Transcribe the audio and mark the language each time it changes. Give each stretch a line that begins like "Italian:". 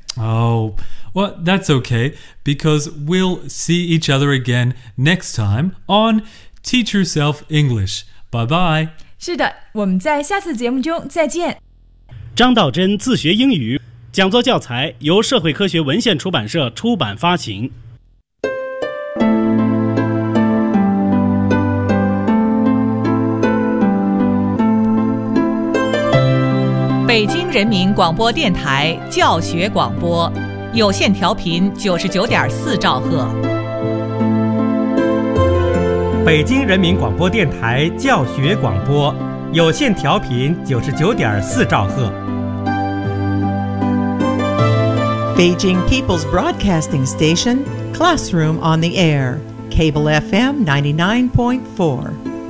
English: Oh, well, that's okay, because we'll see each other again next time on Teach Yourself English. Bye-bye.
Chinese: 是的，我们在下次节目中再见。张道真自学英语讲座教材由社会科学文献出版社出版发行。北京人民广播电台教学广播，有线调频99.4兆赫。北京人民广播电台教学广播，有线调频99.4兆赫。
English: Beijing People's Broadcasting Station, Classroom on the Air, Cable FM 99.4.